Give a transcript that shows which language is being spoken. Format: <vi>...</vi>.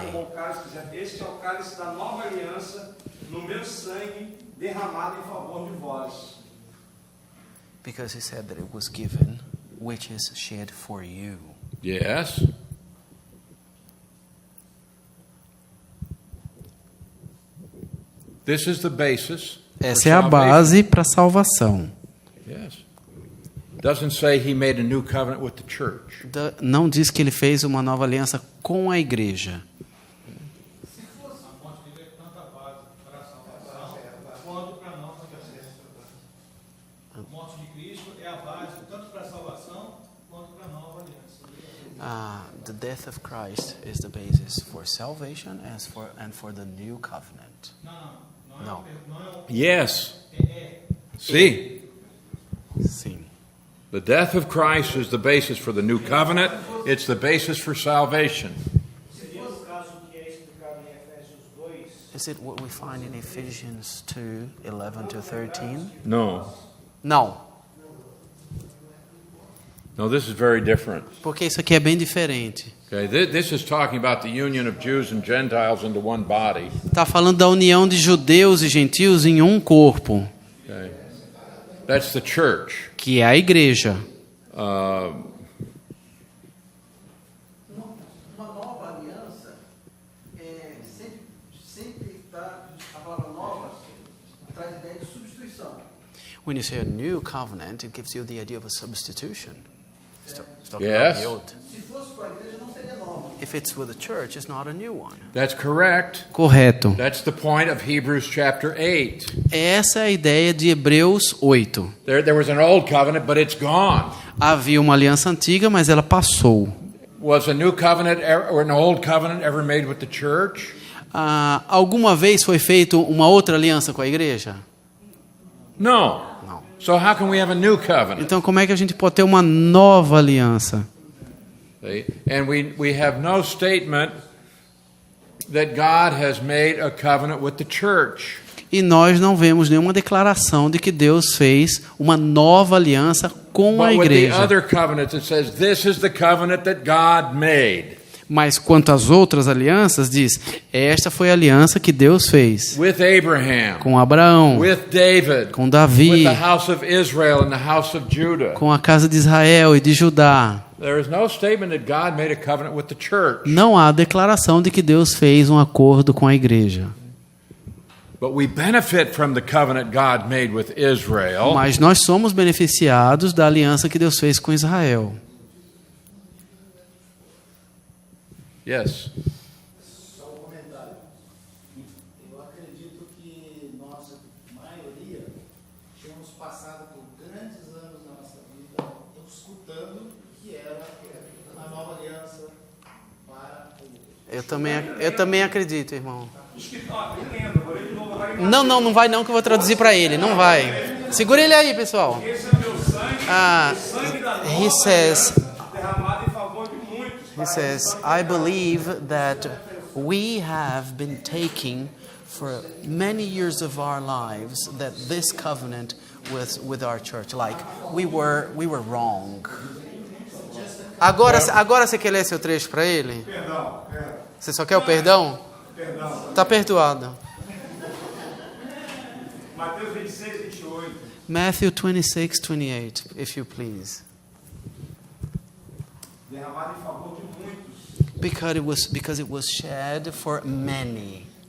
<pt>22:20. tomou o cálice, dizendo, este é o cálice da nova aliança, no meu sangue derramado em favor de vós.</pt> <en>Because he said that it was given, which is shed for you. Yes. This is the basis. for</en> <pt>Essa é a</pt> <en>salvation.</en> <pt>base para a salvação.</pt> <en>Yes. Doesn't say he made a new covenant with the church.</en> <pt>Não diz que ele fez uma nova aliança com a igreja. Se fosse a fonte de ver tanta base para a salvação, quanto para a nossa a morte de Cristo é a base tanto para a salvação quanto para a nova aliança.</pt> <en>The death of Christ is the basis for salvation and for the new covenant.</en> <pt>Não.</pt> <en>Yes. See,</en> <pt>Sim.</pt> <en>the death of Christ is the basis for the new covenant. It's the basis for salvation.</en> <pt>Seria o caso que é explicado em Efésios 2,</pt> <en>Is it what we find in Ephesians 2:11-13? No.</en> <pt>Não,</pt> <en>No, this is very different.</en> <pt>porque isso aqui é bem diferente.</pt> <en>Okay, this is talking about the union of Jews and Gentiles into one body.</en> <pt>Está falando da união de judeus e gentios em um corpo,</pt> <en>Okay, that's the church.</en> <pt>que é a igreja. Uh, Uma nova aliança sempre está, a palavra nova traz a ideia de substituição.</pt> <en>When you say a new covenant, it gives you the idea of a substitution. It's talking Yes. about the old.</en> <pt>Se fosse com a igreja, não seria nova.</pt> <en>If it's with the church, it's not a new one. that's correct.</en> <pt>Correto.</pt> <en>That's the point of Hebrews chapter 8.</en> <pt>Essa é a ideia de Hebreus 8.</pt> <en>There was an old covenant, but it's gone.</en> <pt>Havia uma aliança antiga, mas ela passou.</pt> <en>Was a new covenant or an old covenant ever made with the church?</en> <pt>Alguma vez foi feita uma outra aliança com a igreja?</pt> <en>No.</en> <pt>Não.</pt> <en>So how can we have a new covenant?</en> <pt>Então, como é que a gente pode ter uma nova aliança?</pt> <en>See? And we have no statement that God has made a covenant with the church.</en> <pt>E nós não vemos nenhuma declaração de que Deus fez uma nova aliança com a</pt> <en>But with the</en> <pt>igreja.</pt> <en>other covenants, it says, this is the covenant that God made</en> <pt>Mas quanto às outras alianças, diz: esta foi a aliança que Deus fez</pt> <en>with Abraham,</en> <pt>com Abraão,</pt> <en>with David,</en> <pt>com</pt> <en>with</en> <pt>Davi,</pt> <en>the house of Israel and the house of Judah.</en> <pt>com a casa de Israel e de Judá.</pt> <en>There is no statement that God made a covenant with the church.</en> <pt>Não há declaração de que Deus fez um acordo com a igreja.</pt> <en>But we benefit from the covenant God made with Israel.</en> <pt>Mas nós somos beneficiados da aliança que Deus fez com Israel.</pt> <en>Yes.</en> <pt>Só um comentário. Eu acredito que nossa maioria tínhamos passado por grandes anos na nossa vida escutando que era a nova aliança para o Eu também acredito, irmão. Lendo, vou ler de novo agora em Não vai não, que eu vou traduzir para ele. Não vai. Segura ele aí, pessoal. Esse é o meu sangue, o sangue da nova</pt> <en>He says,</en> <pt>derramado em favor de muitos.</pt> <en>he says, I believe that we have been taking for many years of our lives that this covenant with our church, like we were wrong.</en> <pt>Agora você quer ler seu trecho para ele? Perdão. Você só quer o perdão? Perdão. Tá perdoado. Mateus 26, 28.</pt> <en>Matthew 26:28, if you please.</en> <pt>Derramado em favor de muitos.</pt> <en>Because it was shed for many.</en>